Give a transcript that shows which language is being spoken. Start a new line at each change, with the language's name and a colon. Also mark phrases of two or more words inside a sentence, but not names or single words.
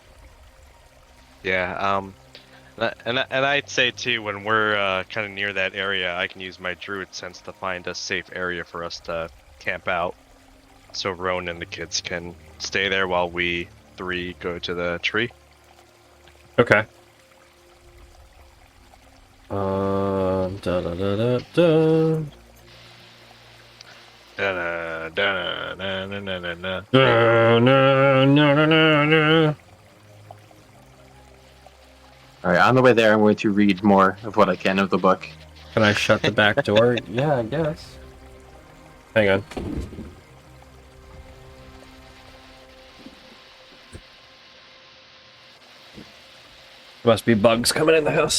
English: Yeah, and I'd say too, when we're kind of near that area, I can use my druid sense to find a safe area for us to camp out, so Roan and the kids can stay there while we three go to the tree. Okay. Da da da da da. Da, da, na, na, na, na, na. No, no, no, no, no, no. All right, on the way there, I'm going to read more of what I can of the book. Can I shut the back door? Yeah, I guess. Hang on. Must be bugs coming in the house.